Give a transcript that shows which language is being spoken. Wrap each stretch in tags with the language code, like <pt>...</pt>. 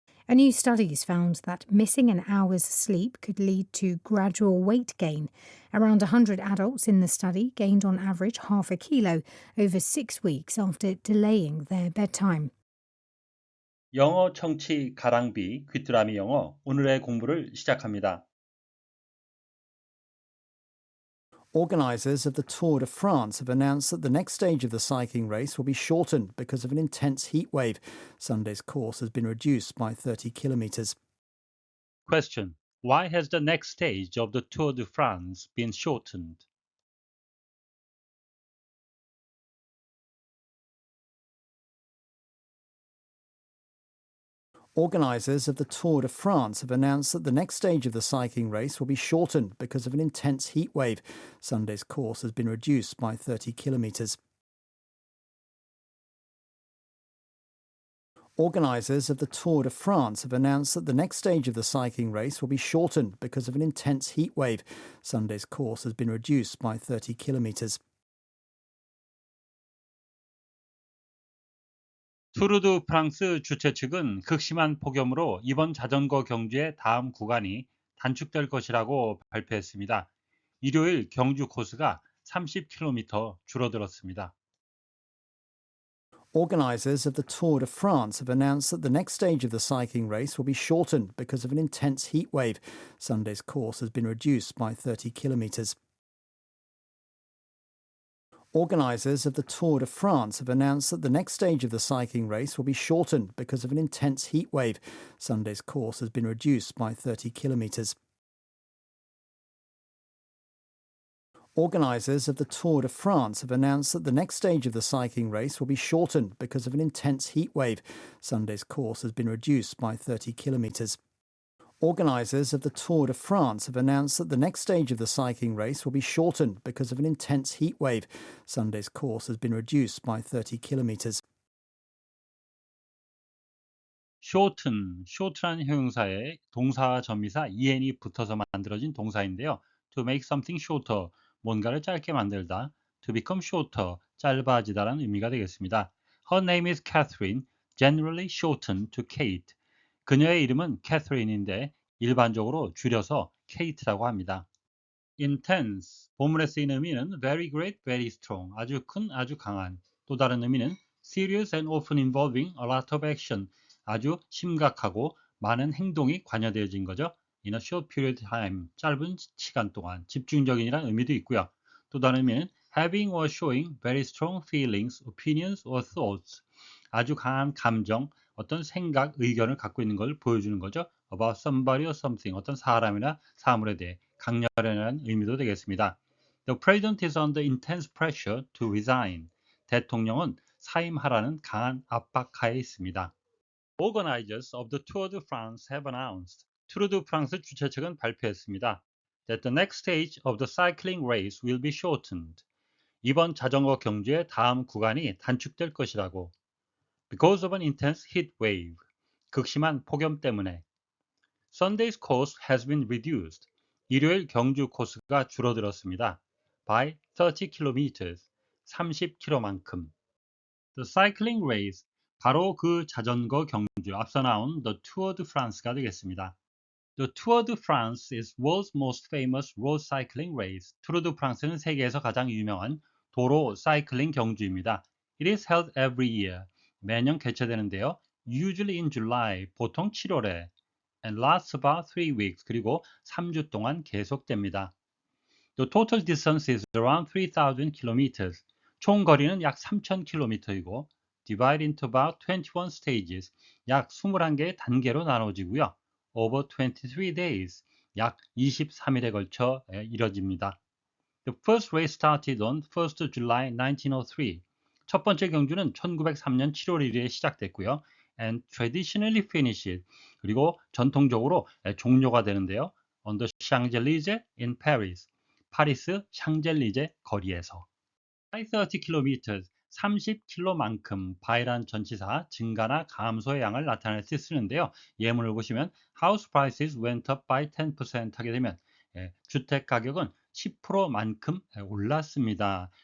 <en>A new study's found that missing an hour's sleep could lead to gradual weight gain. Around 100 adults in the study gained on average half a kilo over 6 weeks after delaying their bedtime.</en> <ko>영어 청취 가랑비 귀뚜라미 영어 오늘의 공부를 시작합니다.</ko> <en>Organisers of the Tour de France have announced that the next stage of the cycling race will be shortened because of an intense heat wave. Sunday's course has been reduced by 30 kilometres. Question. Why has the next stage of the Tour de France been shortened? Organisers of the Tour de France have announced that the next stage of the cycling race will be shortened because of an intense heat wave. Sunday's course has been reduced by 30 kilometres. Organisers of the Tour de France have announced that the next stage of the cycling race will be shortened because of an intense heat wave. Sunday's course has been reduced by 30 kilometres.</en> <ko>투르 드 프랑스 주최 측은 극심한 폭염으로 이번 자전거 경주의 다음 구간이 단축될 것이라고 발표했습니다. 일요일 경주 코스가 30km 줄어들었습니다.</ko> <en>Organisers of the Tour de France have announced that the next stage of the cycling race will be shortened because of an intense heat wave. Sunday's course has been reduced by 30 kilometres. Organisers of the Tour de France have announced that the next stage of the cycling race will be shortened because of an intense heat wave. Sunday's course has been reduced by 30 kilometres. Organisers of the Tour de France have announced that the next stage of the cycling race will be shortened because of an intense heat wave. Sunday's course has been reduced by 30 kilometres. Organisers of the Tour de France have announced that the next stage of the cycling race will be shortened because of an intense heat wave. Sunday's course has been reduced by 30 kilometres.</en> <ko>shorten라는 형용사에 동사와 전미사 en이 붙어서 만들어진 동사인데요.</ko> <en>to make something shorter,</en> <ko>뭔가를 짧게 만들다.</ko> <en>to become shorter,</en> <ko>짧아지다라는 의미가 되겠습니다.</ko> <en>Her name is Catherine, generally shortened to Kate.</en> <ko>그녀의 이름은 캐서린인데 일반적으로 줄여서 케이트라고 합니다. intense, 본문에 쓰이는 의미는</ko> <en>very great, very strong,</en> <ko>아주 큰, 아주 강한. 또 다른 의미는 serious and often involving a lot of action, 아주 심각하고 많은 행동이 관여되어진 거죠.</ko> <en>in a short period of time,</en> <ko>짧은 시간 동안 집중적인이라는 의미도 있고요. 또 다른 의미는</ko> <en>having or showing very strong feelings, opinions or thoughts,</en> <ko>아주 강한 감정, 어떤 생각, 의견을 갖고 있는 걸 보여주는 거죠.</ko> <en>about somebody or something,</en> <ko>어떤 사람이나 사물에 대해 강렬한 의미도 되겠습니다.</ko> <en>The president is under intense pressure to resign.</en> <ko>대통령은 사임하라는 강한 압박하에 있습니다.</ko> <en>Organizers of the Tour de France have announced.</en> <ko>투르 드 프랑스 주최 측은 발표했습니다.</ko> <en>That the next stage of the cycling race will be shortened.</en> <ko>이번 자전거 경주의 다음 구간이 단축될 것이라고.</ko> <en>Because of an intense heat wave.</en> <ko>극심한 폭염 때문에.</ko> <en>Sunday's course has been reduced.</en> <ko>일요일 경주 코스가 줄어들었습니다.</ko> <en>By 30 kilometers.</en> <ko>30km만큼.</ko> <en>The cycling race.</en> <ko>바로 그 자전거 경주 앞서 나온 The Tour de France가 되겠습니다.</ko> <en>The Tour de France is world's most famous road cycling race.</en> <ko>투르 드 프랑스는 세계에서 가장 유명한 도로 사이클링 경주입니다.</ko> <en>It is held every year.</en> <ko>매년 개최되는데요.</ko> <en>Usually in July,</en> <ko>보통 7월에</ko> <en>and lasts about 3 weeks.</en> <ko>그리고 3주 동안 계속됩니다.</ko> <en>The total distance is around 3,000 kilometers.</en> <ko>총 거리는 약 3,000km이고</ko> <en>divided into about 21 stages.</en> <ko>약 21개의 단계로 나눠지고요.</ko> <en>Over 23 days.</en> <ko>약 23일에 걸쳐 이뤄집니다.</ko> <en>The first race started on 1st July 1903.</en> <ko>첫 번째 경주는 1903년 7월 1일에 시작됐고요.</ko> <en>And traditionally finished.</en> <ko>그리고 전통적으로 종료가 되는데요.</ko> <en>On the Champs-Élysées in Paris.</en> <ko>파리스 샹젤리제 거리에서.</ko> <en>By 30km,</en> <ko>30km만큼 by란 전치사 증가나 감소의 양을 나타낼 때 쓰는데요. 예문을 보시면</ko> <en>House prices went up by 10%</en> <ko>하게 되면 주택 가격은 10%만큼 올랐습니다.</ko>